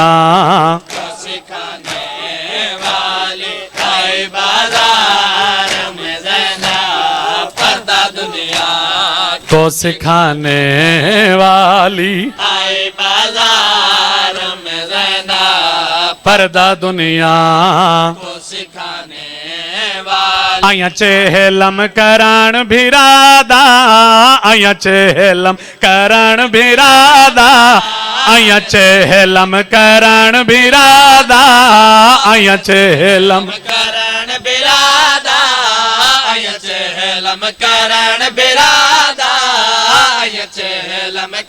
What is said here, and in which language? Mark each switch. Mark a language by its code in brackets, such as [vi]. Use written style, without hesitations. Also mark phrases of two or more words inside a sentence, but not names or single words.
[ur] کو سکھانے والی آئی بازار میں زینب پردہ دنیا کو سکھانے والی آئی بازار میں زینب پردہ دنیا کو سکھانے والی [ks] آیا چہلم کران بھرادا آیا چہلم کران بھرادا آیا چہلم کران بھرادا آیا چہلم کرن برادا آیا چہلم کرن برادا آیا چہلم